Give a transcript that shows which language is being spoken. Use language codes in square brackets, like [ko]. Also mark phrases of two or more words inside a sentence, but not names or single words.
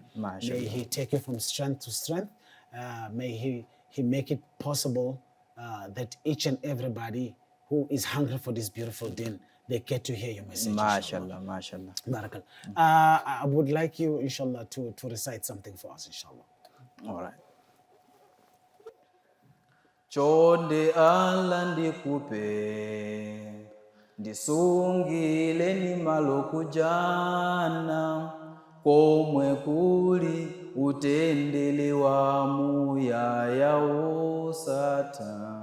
[en] May He take you from strength to strength. May He make it possible that each and everybody who is hungry for this beautiful deen, they get to hear your message. [ar] ما شاء الله، ما شاء الله. Barakallah. [en] I would like you, inshallah, to recite something for us, inshallah. All right. [ny] Chonde Allah ndikupe, ndisungile ni malokujana, komwe kuli utendele wa muyaya osata.